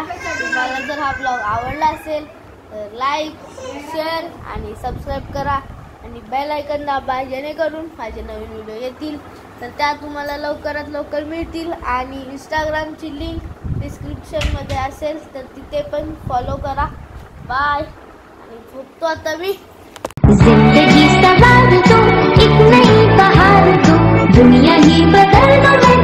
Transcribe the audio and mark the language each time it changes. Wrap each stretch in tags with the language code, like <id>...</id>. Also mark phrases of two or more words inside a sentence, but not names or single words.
<mr>तुम्हाला जर हा ब्लॉग आवडला असेल तर लाईक, शेअर आणि सबस्क्राईब करा आणि बेल आयकॉन दाबा, जेणेकरून माझे नवीन व्हिडिओ येतील तर त्या तुम्हाला लवकरात लवकर मिळतील. आणि इंस्टाग्रामची लिंक डिस्क्रिप्शनमध्ये असेल तर तिथे पण फॉलो करा. बाय. आणि झोपतो आता मी.</mr> <hi>जिंदगी सवार दो, एक नई बहार दो, दुनिया ही बदल दो.</hi>